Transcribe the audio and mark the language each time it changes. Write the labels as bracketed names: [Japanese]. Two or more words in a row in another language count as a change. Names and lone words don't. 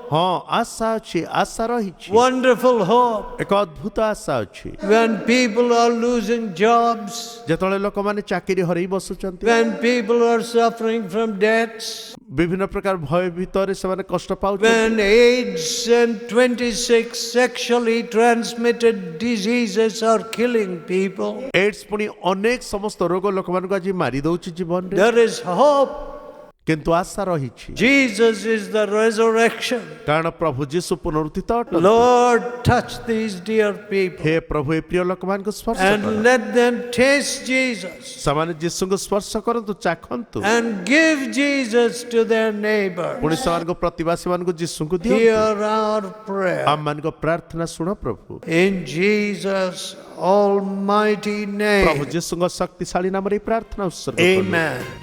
[Odia] ହଁ ଆଶା ଅଛି ଆଶା ରହିଛି [English] Wonderful hope. [Odia] ଏକ ଅଦ୍ଭୁତ ଆଶା ଅଛି [English] When people are losing jobs, [Odia] ଯେତେବେଳେ ଲୋକମାନେ ଚାକିରି ହରେଇ ବସୁଛନ୍ତି [English] when people are suffering from debts, [Odia] ବିଭିନ୍ନ ପ୍ରକାର ଭୟ ଭିତରେ ସେମାନେ କଷ୍ଟ ପାଉଛନ୍ତି [English] when AIDS and 26 sexually transmitted diseases are killing people, [Odia] ଏଡ୍ସ ପୁଣି ଅନେକ ସମସ୍ତ ରୋଗ ଲୋକମାନଙ୍କୁ ଆଜି ମାରି ଦଉଛି ଜୀବନରେ [English] there is hope. [Odia] କିନ୍ତୁ ଆଶା ରହିଛି [English] Jesus is the resurrection. [Odia] କାରଣ ପ୍ରଭୁ ଯୀଶୁ ପୁନରୁତ୍ଥିତ ଅଟନ୍ତି [English] Lord, touch these dear people [Odia] ହେ ପ୍ରଭୁ ଏ ପ୍ରିୟ ଲୋକମାନଙ୍କୁ ସ୍ପର୍ଶ [English] and [Odia] କର [English] let them taste Jesus [Odia] ସେମାନେ ଯୀଶୁଙ୍କୁ ସ୍ପର୍ଶ କରନ୍ତୁ ଚାଖନ୍ତୁ [English] and give Jesus to their neighbor. [Odia] ପୁଣି ସେମାନଙ୍କ ପ୍ରତିବାସୀମାନଙ୍କୁ ଯୀଶୁଙ୍କୁ ଦିଅନ୍ତୁ [English] Hear our prayer. [Odia] ଆମମାନଙ୍କ ପ୍ରାର୍ଥନା ଶୁଣ ପ୍ରଭୁ [English] In Jesus' almighty [Odia] ପ୍ରଭୁ [English] name. [Odia] ଯୀଶୁଙ୍କ ଶକ୍ତିଶାଳୀ ନାମରେ ଏହି ପ୍ରାର୍ଥନା ଉତ୍ସର୍ଗ କଲୁ। [English] Amen.